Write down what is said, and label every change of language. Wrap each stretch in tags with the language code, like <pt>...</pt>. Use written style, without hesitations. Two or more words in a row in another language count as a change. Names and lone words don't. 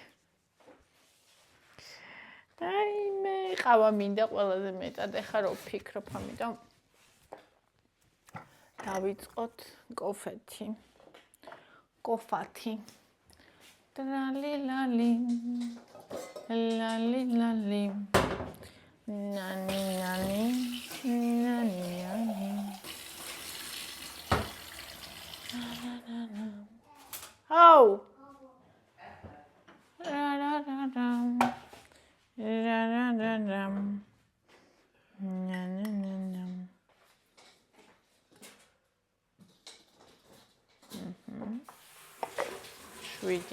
<ka>აი მე ყავა მინდა ყველაზე მეტად, ეხლა რო ვფიქრობ ამიტომ დავიწყოთ კოფეთი. კოფათი. ტრალი ლალი. ლალი ლალი. ნანი ნანი. ნანი ნანი. Oh! Ra ra ra ra. Ra ra ra ra. Na na na na. შვიდი.</ka>